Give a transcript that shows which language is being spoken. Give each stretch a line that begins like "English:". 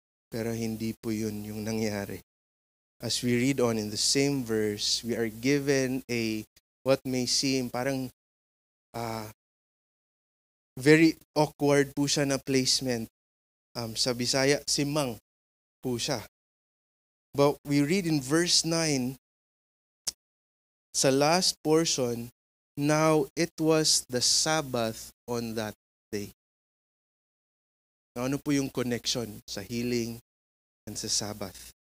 Filipino: Pero hindi po yun yung nangyari.
English: As we read on in the same verse, we are given what may seem parang very awkward
Filipino: po siya na
English: placement.
Filipino: Sa Bisaya, simang po siya.
English: But we read in verse 9, sa last portion, now it was the Sabbath on that day.
Filipino: Now, ano po yung connection sa healing and sa Sabbath?